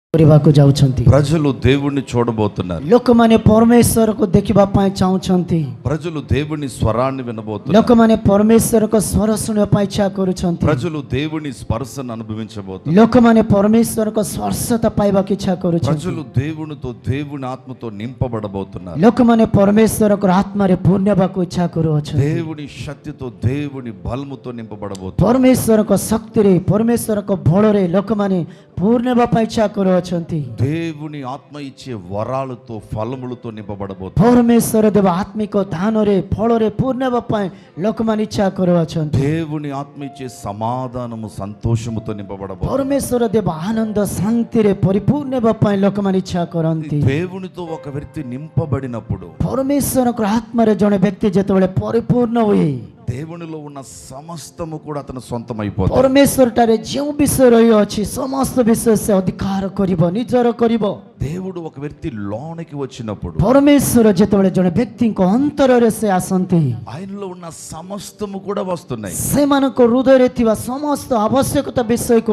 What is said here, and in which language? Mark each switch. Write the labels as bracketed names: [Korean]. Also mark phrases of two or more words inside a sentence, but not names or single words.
[Odia] କରିବାକୁ ଯାଉଛନ୍ତି। [Telugu] ప్రజలు దేవుణ్ణి చూడబోతున్నారు. [Odia] ଲୋକମାନେ ପରମେଶ୍ୱରକୁ ଦେଖିବା ପାଇଁ ଚାହୁଁଛନ୍ତି। [Telugu] ప్రజలు దేవుని స్వరాన్ని వినబోతున్నారు. [Odia] ଲୋକମାନେ ପରମେଶ୍ୱରଙ୍କ ସ୍ୱର ଶୁଣିବା ପାଇଁ ଇଚ୍ଛା କରୁଛନ୍ତି। [Telugu] ప్రజలు దేవుని స్పర్శను అనుభవించబోతున్నారు. [Odia] ଲୋକମାନେ ପରମେଶ୍ୱରଙ୍କ ସ୍ପର୍ଶତା ପାଇବାକୁ ଇଚ୍ଛା କରୁଛନ୍ତି। [Telugu] ప్రజలు దేవునితో దేవుని ఆత్మతో నింపబడబోతున్నారు. [Odia] ଲୋକମାନେ ପରମେଶ୍ୱରଙ୍କ ଆତ୍ମାରେ ପୂର୍ଣ୍ଣ ହେବାକୁ ଇଚ୍ଛା କରୁଅଛନ୍ତି। [Telugu] దేవుని శక్తితో దేవుని బలముతో నింపబడబోతున్నారు. [Odia] ପରମେଶ୍ୱରଙ୍କ ଶକ୍ତିରେ ପରମେଶ୍ୱରଙ୍କ ବଳରେ ଲୋକମାନେ ପୂର୍ଣ୍ଣ ହେବା ପାଇଁ ଇଚ୍ଛା କରୁଅଛନ୍ତି। [Telugu] దేవుని ఆత్మ ఇచ్చే వరాలతో ఫలములతో నింపబడబోతున్నారు. [Odia] ପରମେଶ୍ୱର ଦେବ ଆତ୍ମିକ ଦାନରେ ଫଳରେ ପୂର୍ଣ୍ଣ ହେବା ପାଇଁ ଲୋକମାନେ ଇଚ୍ଛା କରୁଅଛନ୍ତି। [Telugu] దేవుని ఆత్మ ఇచ్చే సమాధానము సంతోషముతో నింపబడబోతున్నారు. [Odia] ପରମେଶ୍ୱର ଦେବ ଆନନ୍ଦ ଶାନ୍ତିରେ ପରିପୂର୍ଣ୍ଣ ହେବା ପାଇଁ ଲୋକମାନେ ଇଚ୍ଛା କରନ୍ତି। [Telugu] దేవునితో ఒక వ్యక్తి నింపబడినప్పుడు [Odia] ପରମେଶ୍ୱରଙ୍କ ଆତ୍ମାରେ ଜଣେ ବ୍ୟକ୍ତି ଯେତେବେଳେ ପରିପୂର୍ଣ୍ଣ ହୁଏ, [Telugu] దేవునిలో ఉన్న సమస్తము కూడా అతని సొంతమైపోతుంది. [Odia] ପରମେଶ୍ୱର ଠାରେ ଯେଉଁ ବିଷୟ ରହିଅଛି ସମସ୍ତ ବିଷୟ ସେ ଅଧିକାର କରିବ, ନିଜର କରିବ। [Telugu] దేవుడు ఒక వ్యక్తి లోనికి వచ్చినప్పుడు [Odia] ପରମେଶ୍ୱର ଯେତେବେଳେ ଜଣେ ବ୍ୟକ୍ତିଙ୍କ ଅନ୍ତରରେ ସେ ଆସନ୍ତି, [Telugu] ఆయనలో ఉన్న సమస్తము కూడా వస్తున్నాయి. [Odia] ସେମାନଙ୍କ ହୃଦୟରେ ଥିବା ସମସ୍ତ ଆବଶ୍ୟକତା ବିଷୟକୁ